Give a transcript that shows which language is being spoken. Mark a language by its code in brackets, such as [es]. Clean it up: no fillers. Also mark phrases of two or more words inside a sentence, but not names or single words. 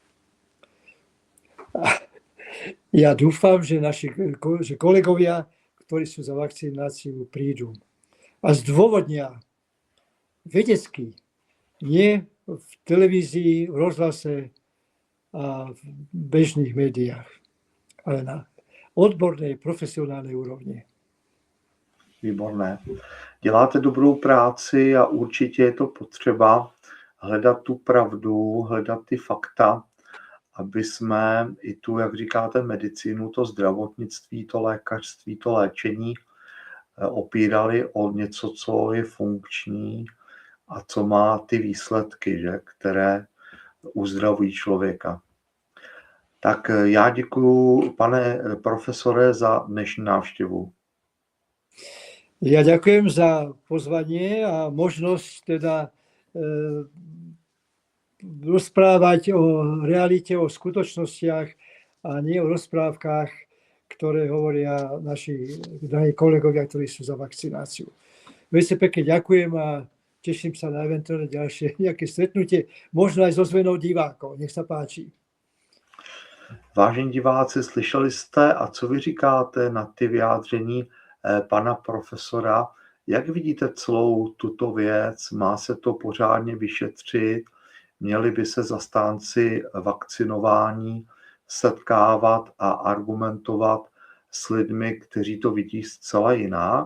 [sk] Ja dúfam, že že kolegovia, ktorí sú za vakcináciu, prídu a zdôvodnia vedecky, nie v televízii, v rozhlase a v bežných médiách, ale na odbornej, profesionálnej úrovni. Výborné. [cs] Děláte dobrou práci a určitě je to potřeba hledat tu pravdu, hledat ty fakta, aby jsme i tu, jak říkáte, medicínu, to zdravotnictví, to lékařství, to léčení opírali o něco, co je funkční a co má ty výsledky, že, které uzdravují člověka. Tak já děkuju, pane profesore, za dnešní návštěvu. [sk] Ja ďakujem za pozvanie a možnosť teda rozprávať o realite, o skutočnostiach a nie o rozprávkach, ktoré hovoria naši drahí kolegovia, ktorí sú za vakcináciu. Veľmi pekne ďakujem a teším sa na eventuálne ďalšie nejaké stretnutie, možno aj so zmenou divákov. Nech sa páči. [cs] Vážení diváci, slyšeli jste a co vy říkáte na ty vyjádření pana profesora? Jak vidíte celou tuto věc? Má se to pořádně vyšetřit? Měli by se zastánci vakcinování setkávat a argumentovat s lidmi, kteří to vidí zcela jinak?